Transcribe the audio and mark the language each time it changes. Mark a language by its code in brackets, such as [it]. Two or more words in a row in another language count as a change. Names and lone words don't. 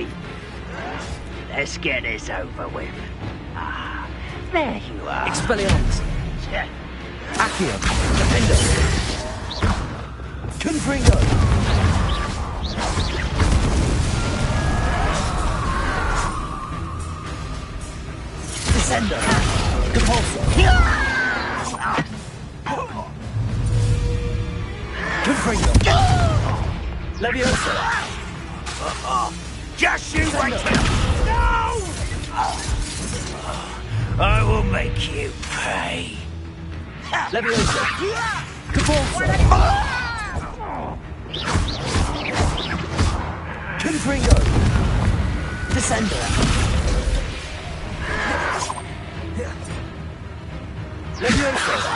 [en] Let's get this over with. Ah, there you are. Expelliarmus. Accio. Defender. Confringo. Descender. Depulso. Confringo. Confringo. Levioso. Just you wait! No! I will make you pay. Levioso. Cabalso. Confringo. Descender. Levioso.